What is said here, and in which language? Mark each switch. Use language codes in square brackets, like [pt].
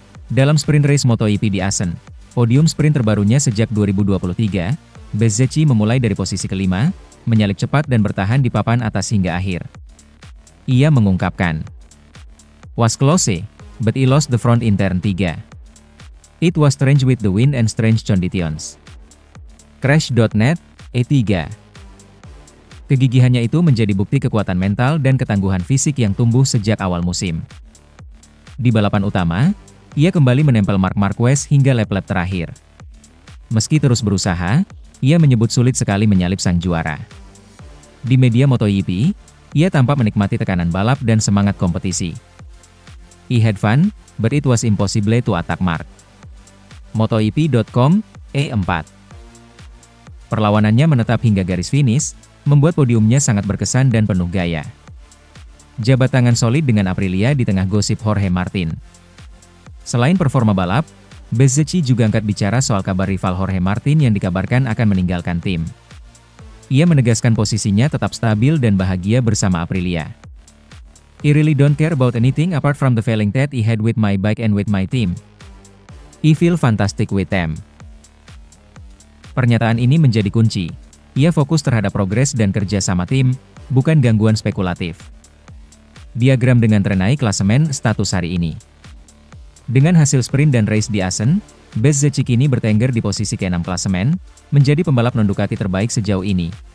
[id] Dalam sprint race MotoGP di Assen, podium sprint terbarunya sejak 2023, Bezzecchi memulai dari posisi kelima, menyalip cepat dan bertahan di papan atas hingga akhir. Ia mengungkapkan, [en] "Was close, but I lost the front in turn 3. It was strange with the wind and strange conditions. Crash.net, E3. [id] Kegigihannya itu menjadi bukti kekuatan mental dan ketangguhan fisik yang tumbuh sejak awal musim. Di balapan utama, ia kembali menempel Marc Marquez hingga lap-lap terakhir. Meski terus berusaha, ia menyebut sulit sekali menyalip sang juara. Di media MotoGP, ia tampak menikmati tekanan balap dan semangat kompetisi. [en] I had fun, but it was impossible to attack Marc." MotoGP.com, E4. [id] Perlawanannya menetap hingga garis finish, membuat podiumnya sangat berkesan dan penuh gaya. Jabat tangan solid dengan Aprilia di tengah gosip Jorge Martin. Selain performa balap, Bezzecchi juga angkat bicara soal kabar rival Jorge Martin yang dikabarkan akan meninggalkan tim. Ia menegaskan posisinya tetap stabil dan bahagia bersama Aprilia. [en] "I really don't care about anything apart from the feeling that I had with my bike and with my team. I feel fantastic with them." [id] Pernyataan ini menjadi kunci. Ia fokus terhadap progres dan kerja sama tim, bukan gangguan spekulatif. Diagram dengan terenai klasemen status hari ini. Dengan hasil sprint dan race di Assen, Bezzecchi kini bertengger di posisi ke-6 klasemen, menjadi pembalap non-Ducati terbaik sejauh ini.